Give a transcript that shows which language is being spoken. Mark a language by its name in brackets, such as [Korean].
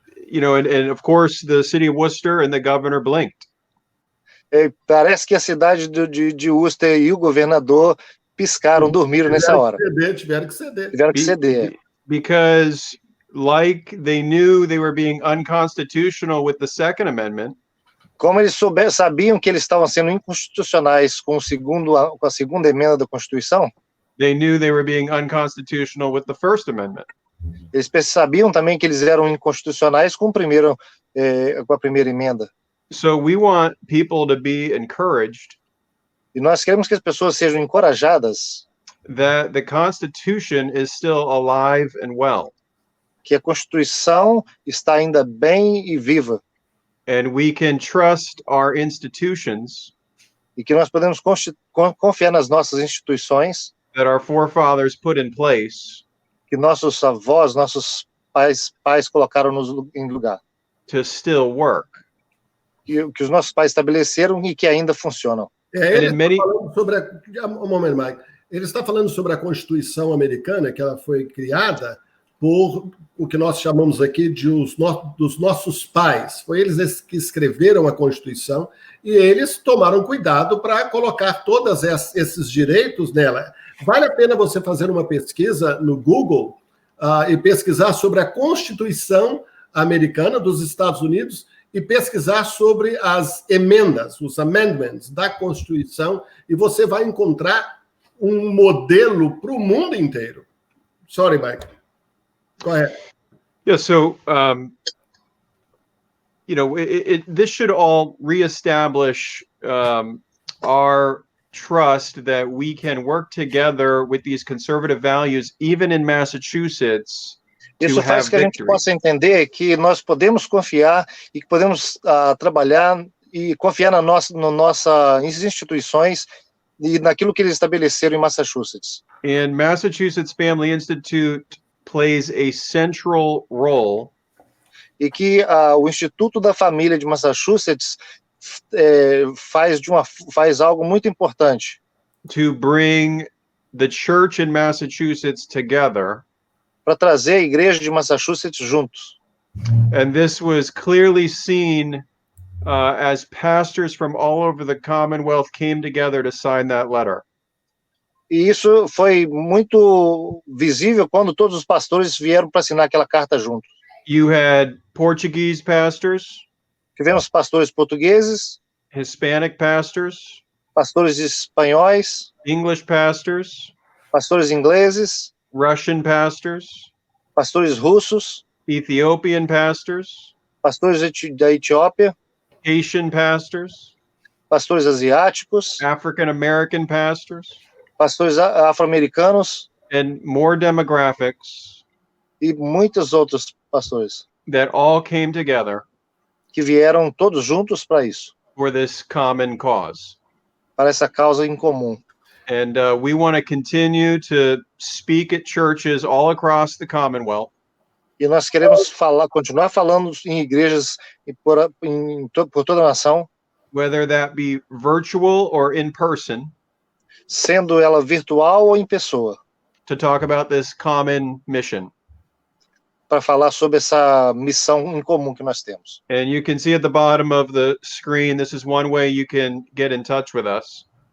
[English] And of course, the city of Worcester and the governor blinked. [Portuguese] Parece que a cidade de Worcester e o governador piscaram, dormiram nessa hora. Tiveram que ceder. Tiveram que ceder. [English] Because, like they knew they were being unconstitutional with the Second Amendment, [Portuguese] como eles sabiam que eles estavam sendo inconstitucionais com a segunda emenda da Constituição, [English] they knew they were being unconstitutional with the First Amendment. [Portuguese] Eles sabiam também que eles eram inconstitucionais com a primeira emenda. [English] So we want people to be encouraged. [Portuguese] E nós queremos que as pessoas sejam encorajadas. [English] That the Constitution is still alive and well. [Portuguese] Que a Constituição está ainda bem e viva. [English] And we can trust our institutions. [Portuguese] E que nós podemos confiar nas nossas instituições. [English] That our forefathers put in place. [Portuguese] Que nossos avós, nossos pais colocaram em lugar. [English] To still work. [Portuguese] Que os nossos pais estabeleceram e que ainda funcionam. Ele está falando sobre um momento, Mike. Ele está falando sobre a Constituição americana, que ela foi criada por o que nós chamamos aqui dos nossos pais. Foi eles que escreveram a Constituição e eles tomaram cuidado para colocar todos esses direitos nela. Vale a pena você fazer uma pesquisa no Google e pesquisar sobre a Constituição americana dos Estados Unidos e pesquisar sobre as emendas, os amendments da Constituição, e você vai encontrar um modelo para o mundo inteiro. [English] Sorry, Mike. Go ahead. Yeah, so, this should all reestablish our trust that we can work together with these conservative values, even in Massachusetts. [Portuguese] Isso faz que a gente possa entender que nós podemos confiar e que podemos trabalhar e confiar nas nossas instituições e naquilo que eles estabeleceram em Massachusetts. [English] And Massachusetts Family Institute plays a central role. [Portuguese] E que o Instituto da Família de Massachusetts faz algo muito importante. [English] To bring the church in Massachusetts together. [Portuguese] Para trazer a igreja de Massachusetts juntos. [English] And this was clearly seen as pastors from all over the Commonwealth came together to sign that letter. [Portuguese] E isso foi muito visível quando todos os pastores vieram para assinar aquela carta juntos. [English] You had Portuguese pastors. [Portuguese] Tivemos pastores portugueses. [English] Hispanic pastors. [Portuguese] Pastores espanhóis. [English] English pastors. [Portuguese] Pastores ingleses. [English] Russian pastors. [Portuguese] Pastores russos. [English] Ethiopian pastors. [Portuguese] Pastores da Etiópia. [English] Haitian pastors. [Portuguese] Pastores asiáticos. [English] African American pastors. [Portuguese] Pastores afro-americanos. [English] And more demographics. [Portuguese] E muitos outros pastores. [English] That all came together. [Portuguese] Que vieram todos juntos para isso. [English] For this common cause. [Portuguese] Para essa causa em comum. [English] And we want to continue to speak at churches all across the Commonwealth. [Portuguese] E nós queremos continuar falando em igrejas por toda a nação. [English] Whether that be virtual or in person. [Portuguese] Sendo ela virtual ou em pessoa. [English] To talk about this common mission. [Portuguese] Para falar sobre essa missão em comum que nós temos. [English] And you can see at the bottom of the screen, this is one way you can get in touch with us.